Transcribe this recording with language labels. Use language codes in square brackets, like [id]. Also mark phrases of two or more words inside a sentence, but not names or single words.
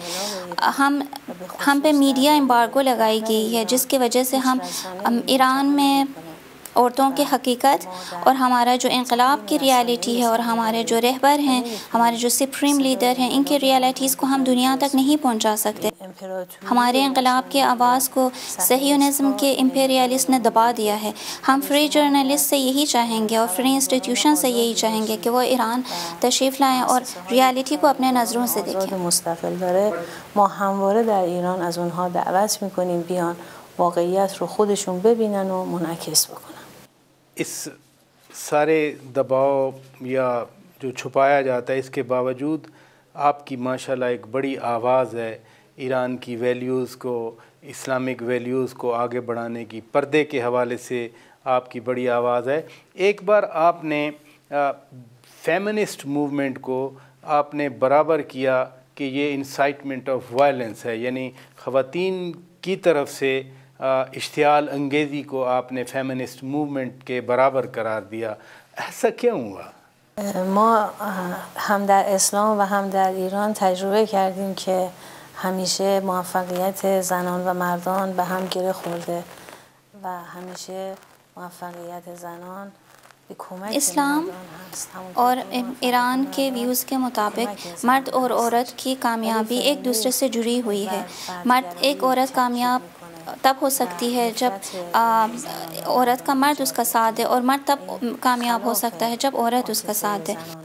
[ur] ہم پہ [en] media embargo [ur] لگائی گئی ہے جس کی وجہ سے ہم ایران میں عورتوں کی حقیقت اور ہمارا جو انقلاب کی ریالٹی ہے اور ہمارے جو رہبر ہیں، ہمارے جو [en] supreme leader [ur] ہیں، ان کی ریالٹیز کو ہم دنیا تک نہیں پہنچا سکتے. ہمارے انقلاب کی آواز کو صہیونزم کے امپیریالسٹ نے دبا دیا ہے. ہم [en] free journalist [ur] سے یہی چاہیں گے اور [en] free institution [ur] سے یہی چاہیں گے کہ وہ ایران تشریف لائیں اور ریالٹی کو اپنے نظروں سے دیکھیں. [fa] مستقل داره ما همواره در ایران از اونها دعوت میکنیم بیان واقعیت رو خودشون ببینن و منعکس بکنن. [ur] اس سارے دباؤ یا جو چھپایا جاتا ہے اس کے باوجود آپ کی ماشاءاللہ ایک بڑی آواز ہے ایران کی ویلیوز کو، [en] Islamic values [ur] کو آگے بڑھانے کی. پردے کے حوالے سے آپ کی بڑی آواز ہے. ایک بار آپ نے [en] feminist movement [ur] کو آپ نے برابر کیا کہ یہ [en] incitement of violence [ur] ہے، یعنی خواتین کی طرف سے اشتعال انگیزی کو آپ نے [en] feminist movement [ur] کے برابر قرار دیا، ایسا کیوں ہوا؟ [fa] ما هم در اسلام و هم در ایران تجربه کردیم که همیشه موفقیت زنان و مردان به هم گره خورده و همیشه موفقیت زنان به کمک [ur] اسلام اور ایران کے ویوز کے مطابق مرد اور عورت کی کامیابی ایک دوسرے سے جڑی ہوئی ہے. ایک عورت کامیاب تب ہو سکتی ہے جب عورت کا مرد اس کا ساتھ دے، اور مرد تب کامیاب ہو سکتا ہے جب عورت اس کا ساتھ دے.